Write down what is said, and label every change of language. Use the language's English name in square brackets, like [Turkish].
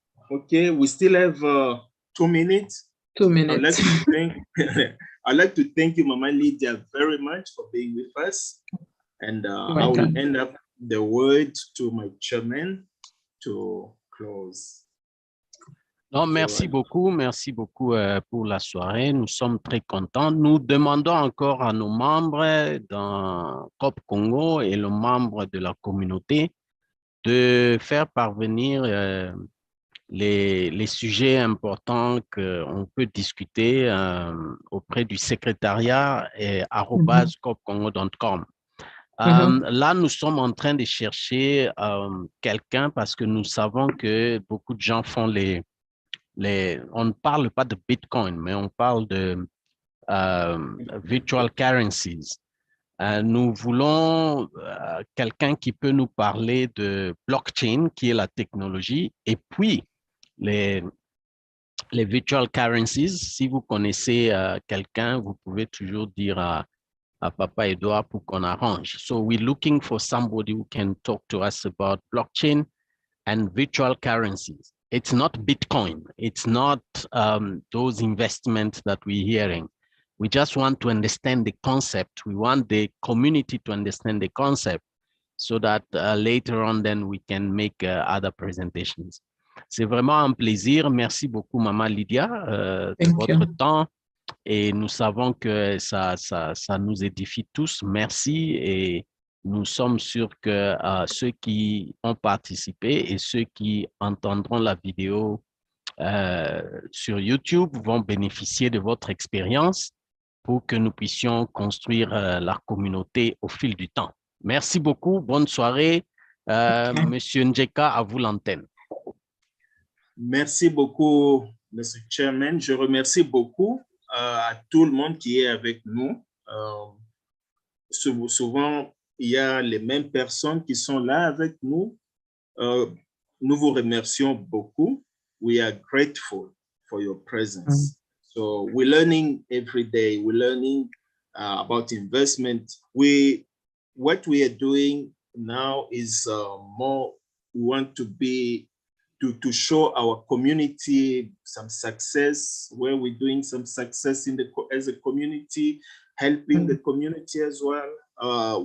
[English] Okay, we still have 2 minutes. 2 minutes. I'd like to thank you, Mama Lydia, very much for being with us. And I will end up the word to my chairman to close. [French] Non, merci beaucoup pour la soirée. Nous sommes très contents. Nous demandons encore à nos membres dans CoopCongo et les membres de la communauté de faire parvenir les sujets importants qu'on peut discuter auprès du secrétariat et @coopcongo.com. Là, nous sommes en train de chercher quelqu'un parce que nous savons que beaucoup de gens font on ne parle pas de Bitcoin, mais on parle de virtual currencies. Nous voulons quelqu'un qui peut nous parler de blockchain, qui est la technologie, et puis les virtual currencies. Si vous connaissez quelqu'un, vous pouvez toujours dire à Papa Edouard pour qu'on arrange. [English] So we're looking for somebody who can talk to us about blockchain and virtual currencies. It's not Bitcoin. It's not those investments that we're hearing. We just want to understand the concept. We want the community to understand the concept so that later on then we can make other presentations. [French] C'est vraiment un plaisir. Merci beaucoup, Maman Lydia, de votre temps. Et nous savons que ça nous édifie tous. Merci et nous sommes sûrs que ceux qui ont participé et ceux qui entendront la vidéo sur YouTube vont bénéficier de votre expérience pour que nous puissions construire la communauté au fil du temps. Merci beaucoup. Bonne soirée. Monsieur Njeka, à vous l'antenne. Merci beaucoup, Mr. Chairman. Je remercie beaucoup à tout le monde qui est avec nous. Souvent, il y a les mêmes personnes qui sont là avec nous. Nous vous remercions beaucoup. [English] We are grateful for your presence. So we're learning every day. We're learning about investment. What we are doing now is more, we want to be, to show our community some success, where we're doing some success as a community, helping the community as well.